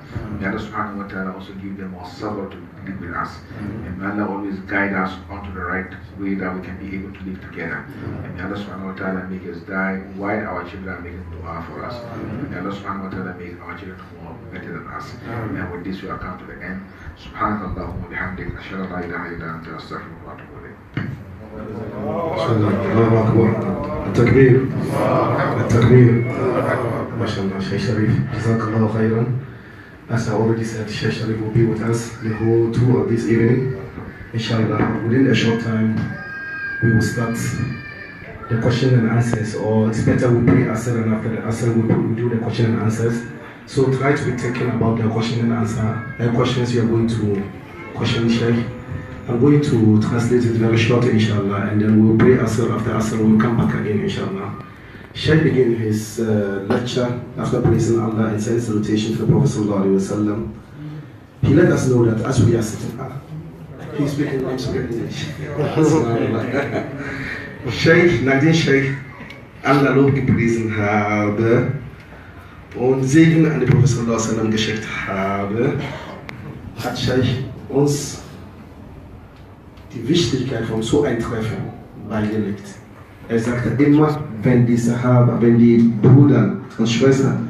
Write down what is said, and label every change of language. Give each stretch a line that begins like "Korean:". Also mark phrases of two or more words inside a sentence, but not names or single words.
English: May Allah
Arabic: سبحانه وتعالى
English: also give them more sabr to live with us. And may Allah always guide us onto the right way that we can be able to live together. And may Allah
Arabic: سبحانه وتعالى
English: make us die while our children are making dua for us. And may Allah
Arabic: سبحانه وتعالى
English: make our children more better than us. And with this we have come to the end.
Arabic: سبحان الله وبحمدك، أشهد أن لا إله إلا أنت، أستغفرك وأتوب إليك. الله أكبر. تكبير. Takbir. MashaAllah, Sheikh Sherif. جزاك الله خيرا.
English: As I already said, Sheikh Sherif will be with us the whole tour of this evening. Inshallah, within a short time, we will start the question and answers, or it's better we pray Asr, and after the Asr we do the question and answers. So try to be thinking about the question and answer, the questions you are going to question Sheikh. I'm going to translate it very shortly, inshallah, and then we'll pray Asr. After Asr, we'll come back again, inshallah. Sheikh began his lecture after praising Allah and saying salutation to the Prophet
Arabic: صلى الله عليه وسلم.
English: He let us know that as we are sitting up, he's speaking English. Sheikh,
German: nachdem Sheikh Allah Lob gepriesen habe und Segen an den Prophet
Arabic: صلى الله عليه وسلم
German: geschickt habe, hat Sheikh uns die Wichtigkeit von so einem Treffen beigelegt. Er sagte immer, wenn die Sahaba, wenn die Brüder und Schwestern